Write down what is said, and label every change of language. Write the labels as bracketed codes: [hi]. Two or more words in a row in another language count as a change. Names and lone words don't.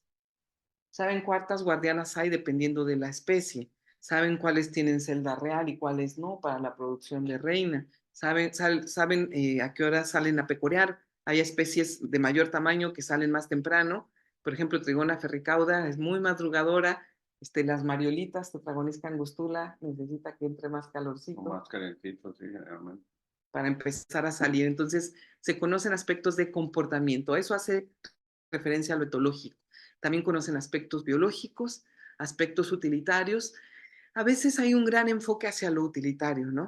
[es] Saben cuántas guardianas hay dependiendo de la especie. Saben cuáles tienen celda real y cuáles no para la producción de reina. Saben a qué horas salen a pecorear. Hay especies de mayor tamaño que salen más temprano. Por ejemplo, Trigona ferricauda es muy madrugadora. Las mariolitas, Tetragonis angustula, necesita que entre más calorcito. Más calentito, sí, generalmente. Para empezar a salir. Entonces, se conocen aspectos de comportamiento. Eso hace referencia a lo etológico. También conocen aspectos biológicos, aspectos utilitarios. A veces hay un gran enfoque hacia lo utilitario, ¿no?